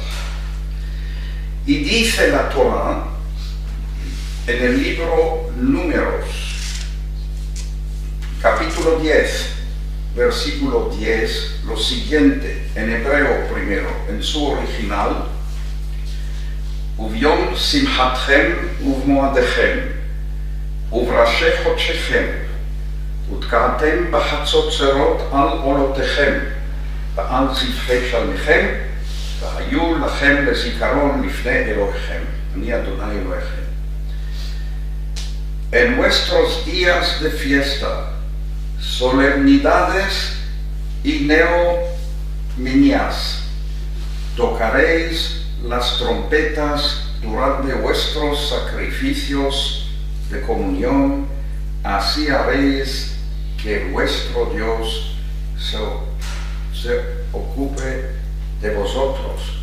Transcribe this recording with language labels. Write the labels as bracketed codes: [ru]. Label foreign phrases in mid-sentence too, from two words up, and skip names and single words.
[es] Y dice la Torá en el libro Números, capítulo 10, versículo 10, lo siguiente, en hebreo primero, en su original: [he] וביום שמחתכם ובמועדיכם, ובראשי חודשיכם, ותקעתם בחצוצרות על עולותיכם, ועל זבחי שלמיכם, והיו לכם לזיכרון לפני אלוהיכם. אני אדוני אלוהיכם. [es] En vuestros días de fiesta, solemnidades y neominias, tocaréis las trompetas durante vuestros sacrificios de comunión, así haréis que vuestro Dios se ocupe de vosotros.